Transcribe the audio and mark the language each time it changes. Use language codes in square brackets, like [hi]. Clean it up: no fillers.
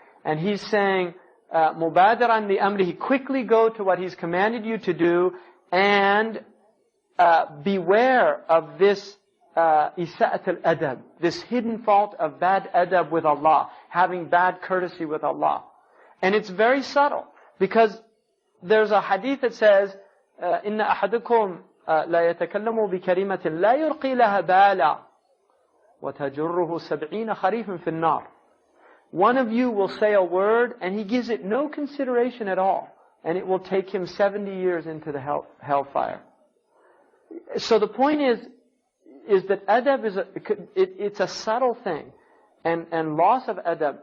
[en] And he's saying, [ar] مُبَادِرًا لِأَمْرِهِ. [en] Quickly go to what he's commanded you to do, and beware of this isa'at al-adab, this hidden fault of bad adab with Allah, having bad courtesy with Allah. And it's very subtle, because there's a hadith that says, [ar] إِنَّ أَحَدُكُمْ لَا يَتَكَلَّمُ بِكَلِمَةٍ لَا يُلْقِي لَهَا بَالًا وَتَجُرُّهُ 70 خَرِيفٍ فِي النَّارِ. [en] One of you will say a word, and he gives it no consideration at all, and it will take him 70 years into the hellfire. So the point is that adab it's a subtle thing, and loss of adab.